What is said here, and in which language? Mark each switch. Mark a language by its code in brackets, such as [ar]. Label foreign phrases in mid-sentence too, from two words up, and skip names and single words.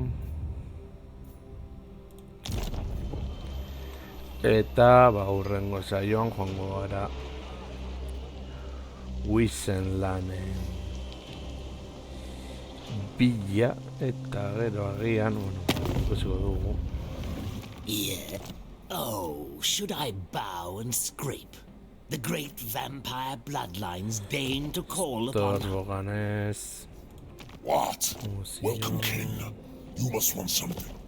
[eu] Eta ba hurrengo saioan joango gara Wizenlanen bila eta gero agian, ikusiko dugu. [en] Yeah. Oh, should I bow and scrape? The great vampire bloodlines deign to call upon us. Torboganez, What? [eu] Museo. [en] Welcome, King. You must want something.